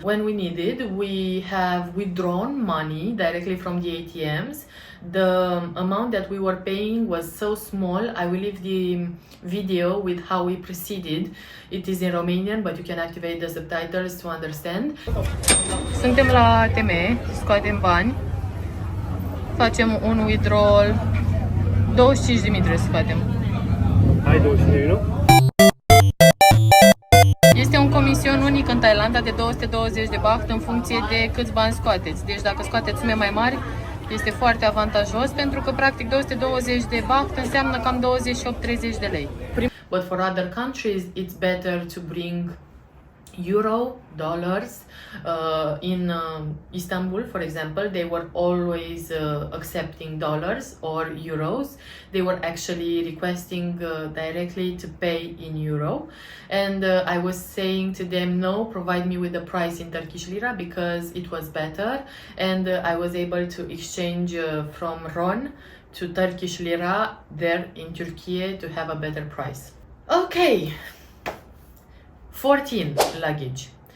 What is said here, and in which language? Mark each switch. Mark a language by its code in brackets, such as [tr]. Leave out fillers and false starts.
[en] When we needed, we have withdrawn money directly from the ATMs. The amount that we were paying was so small. I will leave the video with how we proceeded. It is in Romanian, but you can activate the subtitles to understand. [ro] Suntem la ATM, scoatem bani. Facem un withdrawal, 25.000 trebuie să scoatem. Ai 25.000, nu? Este un comision unic în Thailanda de 220 de baht în funcție de câți bani scoateți. Deci dacă scoateți sume mai mari, este foarte avantajos, pentru că practic 220 de baht înseamnă cam 28-30 de lei. [en] But for other countries, it's better to bring euro, dollars. In Istanbul, for example, they were always accepting dollars or euros. They were actually requesting directly to pay in euro, and I was saying to them, no, provide me with the price in Turkish lira, because it was better, and I was able to exchange from RON to Turkish lira there in Turkey to have a better price. Okay. 14. Luggage.